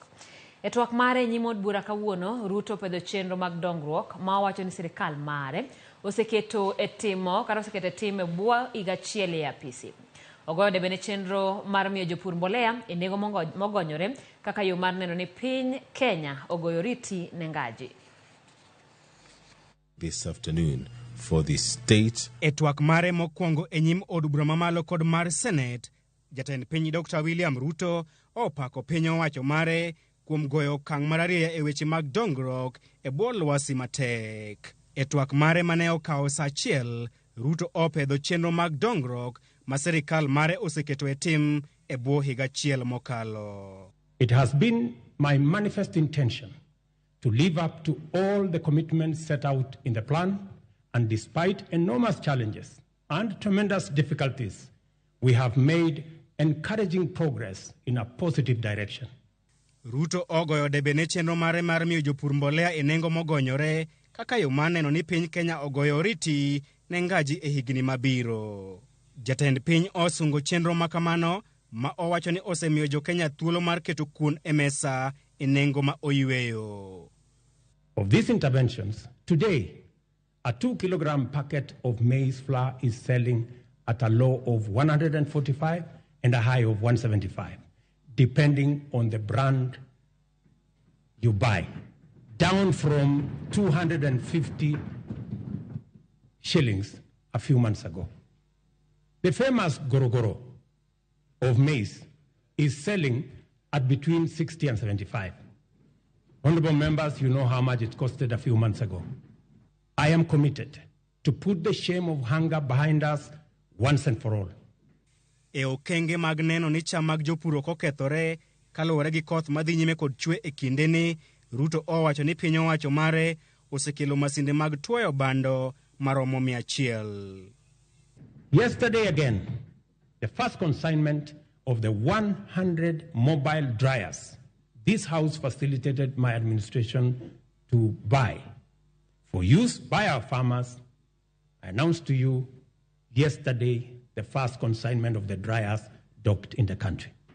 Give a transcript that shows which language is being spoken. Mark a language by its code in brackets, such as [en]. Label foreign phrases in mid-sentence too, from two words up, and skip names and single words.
[luo] E twak mare e nyim od bura kawuono Ruto pedho chenro mag dongruok ma owacho ni sirikal mare oseketo e tim e bwo higa achiel e apisi. Ogoyo bende chenro mar miyo jopur mbolea e nengo mogonyore kaka yo mar neno ni piny Kenya ogoyo riti ne ngaji. [en] This afternoon for the state. [luo] E twak mare mokwongo e nyim od bura mamalo kod mar Senate, jatend piny Dr. William Ruto opako piny owacho mare kuom goyo okang' mar ariyo e weche mag dongruok e bwo lwasi matek. E twak mare mane okawo sa achiel, Ruto opedho chenro mag dongruok ma sirikal mare oseketo e tim e bwo higa achiel mokalo. [en] It has been my manifest intention to live up to all the commitments set out in the plan, and despite enormous challenges and tremendous difficulties, we have made encouraging progress in a positive direction. [luo] Ruto ogoyo debe ne chenro mare mar miyo jopur mbolea e nengo mogonyore kaka yo maneno ni piny Kenya ogoyo riti ne ngaji e higni mabiro. Jatend piny osungo chenro makamano ma owacho ni osemiyo jo Kenya thuolo mar keto kuon e mesa e nengo ma oyweyo. [en] Of these interventions, today, a 2-kilogram packet of maize flour is selling at a low of 145 and a high of 175, depending on the brand you buy, down from 250 shillings a few months ago. The famous Gorogoro of maize is selling at between 60 and 75. Honorable members, you know how much it costed a few months ago. I am committed to put the shame of hunger behind us once and for all. [luo] E okenge mag neno ni cham mag jopur okethore kaluwore gi koth madhi nyime kod chwe e kindeni, Ruto owacho ni piny owacho mare osekelo masinde mag tuoyo bando maromo 100. [en] Yesterday again, the first consignment of the 100 mobile dryers this House facilitated my administration to buy for use by our farmers. I announced to you yesterday the first consignment of the dryers docked in the country.